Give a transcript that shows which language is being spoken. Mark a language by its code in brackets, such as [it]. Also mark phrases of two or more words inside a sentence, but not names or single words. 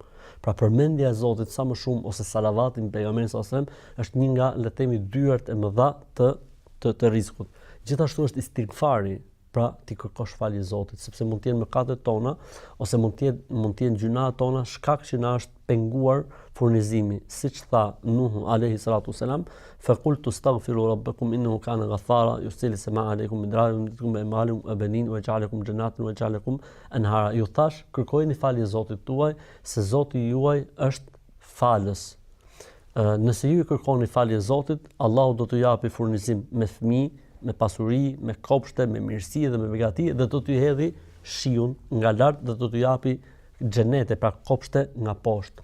[sq] Pra përmendja e Zotit sa më shumë ose salavati në pejgamberin [ar] صلى الله عليه وسلم [sq] është një nga le të themi dyert e mëdha të rrezikut. Gjithashtu është istighfari, pra ti kërkosh falje Zotit, sepse mund të jenë mëkatet tona ose mund të jenë gjunat tona shkak që na është penguar furnizimi. Siç tha [ar] Nuhu عليه الصلاة والسلام فقلت استغفروا ربكم إنه كان غفارا يرسل السماء عليكم مدرارا ويمددكم بأموال وبنين ويجعلكم جنات ويجعلكم أنهارا. [sq] Ju thash, kërkojeni falje Zotit tuaj, se Zoti juaj është falës. Nëse ju i kërkoni falje Zotit, Allahu do t'ju japi furnizim me fëmijë, me pasuri, me kopshte, me mirësi dhe me begati dhe do t'ju hedhi shiun nga lart dhe do t'ju japi xhenete, pra kopshte nga poshtë.